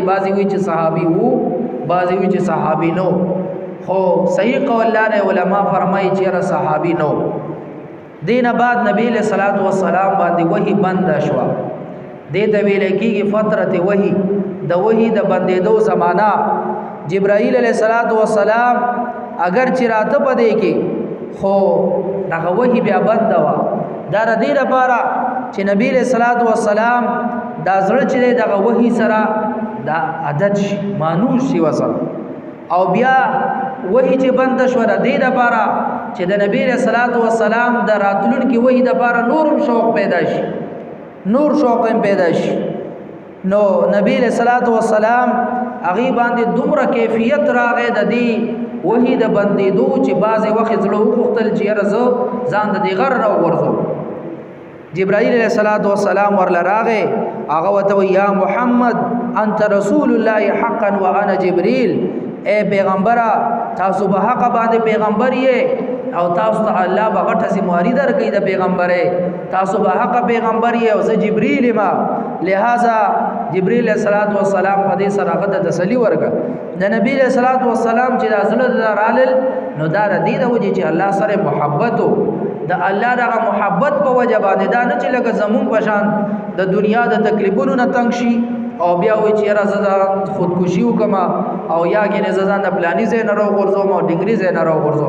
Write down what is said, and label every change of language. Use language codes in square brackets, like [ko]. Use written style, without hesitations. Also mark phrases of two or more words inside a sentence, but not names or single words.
[ps] بعضې وایي چې صحابي وو، بعضې وایي چې صحابي نو، خو صحیح قول لاره علما فرمایي چې یاره صحابي نو. دین بعد نبی [ar] علیہ الصلوۃ والسلام [ps] باندې وحی بند شو. دې ته ویل کېږي فترت وحی، د وحی د بندېدو زمانہ. جبرائیل [ar] علیہ الصلوۃ والسلام [ps] اگر چې راته پدې کې خو دغه وحی بیا بند و. دا د دې لپاره چې نبی [ar] علیہ الصلوۃ والسلام [ps] دا زړه چې دغه وحی سره دا عادت شي، مانوس شي وسره، او بیا وحی چې بند شو د دې لپاره چې د نبی [ar] رسول الله والسلام [ps] د راتلونکي وحی د لپاره نورم شوق پیدا شي، نور شوق پیدا شي. نو نبی [ar] رسول الله والسلام [ps] هغه باندې دومره کیفیت راغې د دې وحی د بندېدو چې بعضې وخت زړه وغوښتل چې یاره زه ځان د دې غر نه وغورځوم. جبرائیل [ar] علیہ الصلوۃ والسلام [ps] ورله راغې، هغه ورته وایي [ar] یا محمد انت رسول الله حقا وانا جبريل. [ps] اے پیغمبره تاسو به حق باندې پیغمبر یې او تاسو ته الله به غټه ذمہواری درکړي د پیغمبرې. تاسو به حق پیغمبر یې او زه جبريل ما. لہذا جبريل [ar] علیہ الصلوۃ والسلام [ps] په دې سره غته تسلی ورکړه. د نبی [ar] علیہ الصلوۃ والسلام [ps] چې رسول رالل نو دا د دې د وجې چې الله سره محبت د الله دغه محبت په وجه باندې دا نه چې لکه زمون پشان د دنیا د تکلیفونو نه تنگ شي او بیا وایي چې یاره زه خودکشي وکړم او یا کې زه ځان د پلاني ځای نه راوغورځوم او ډنګري ځای نه راوغورځوم.